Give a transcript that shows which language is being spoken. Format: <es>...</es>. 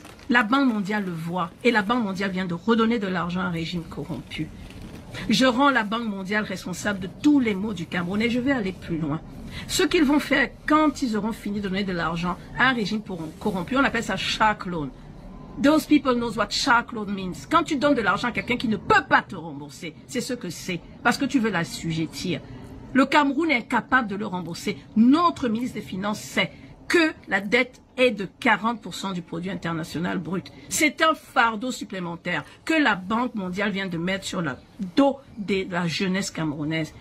<fr>La Banque mondiale le voit et la Banque mondiale vient de redonner de l'argent à un régime corrompu. Je rends la Banque mondiale responsable de tous les maux du Cameroun et je vais aller plus loin. Ce qu'ils vont faire quand ils auront fini de donner de l'argent à un régime corrompu, on appelle ça shark loan.</fr> <en>Those people knows what shark loan means.</en> <fr>Quand tu donnes de l'argent à quelqu'un qui ne peut pas te rembourser, c'est ce que c'est, parce que tu veux l'assujettir. Le Cameroun est incapable de le rembourser. Notre ministre des Finances sait que la dette est de 40% du produit international brut. C'est un fardeau supplémentaire que la Banque mondiale vient de mettre sur le dos de la jeunesse camerounaise.</fr>